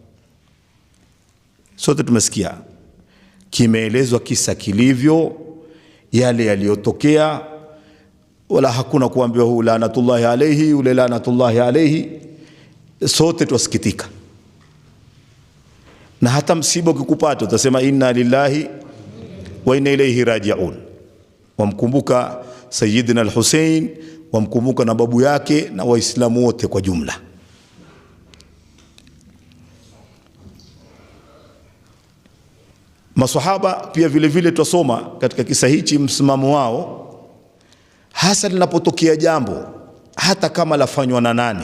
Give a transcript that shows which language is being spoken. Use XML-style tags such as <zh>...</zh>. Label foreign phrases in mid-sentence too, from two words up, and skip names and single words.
<sw>Sote tumesikia kimeelezwa kisa kilivyo, yale yaliyotokea, wala hakuna kuambiwa huu</sw> <ar>لعنة الله عليه</ar> <sw>ule</sw> <ar>لعنة الله عليه.</ar> <sw>Sote tusikitika, na hata msiba ukikupata utasema</sw> <ar>إنا لله وإنا إليه راجعون.</ar> <sw>Wamkumbuka Sayyidina Al-Hussein, wamkumbuka na babu yake na waislamu wote kwa jumla. Maswahaba pia vile vile tusoma katika kisa hichi msimamo wao, hasa linapotokea jambo hata kama lafanywa na nani.</sw>